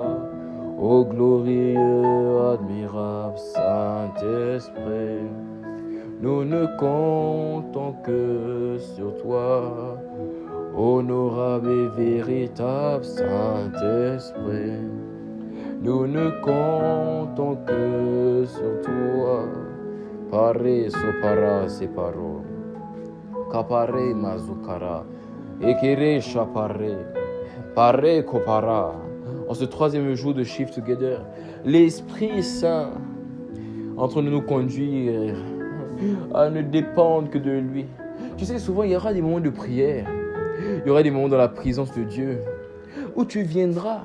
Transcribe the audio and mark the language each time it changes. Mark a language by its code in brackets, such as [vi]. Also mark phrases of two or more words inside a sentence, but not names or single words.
[fr] Ô glorieux, admirable Saint-Esprit. Nous ne comptons que sur toi. Honorable et véritable Saint-Esprit. Nous ne comptons que sur toi. Pare sopara separo. Kapare mazukara. Ekere chapare. Pare kopara. En ce troisième jour de Shift Together, l'Esprit Saint est en train de nous conduire à ne dépendre que de lui. Tu sais, souvent il y aura des moments de prière. Il y aura des moments dans la présence de Dieu où tu viendras.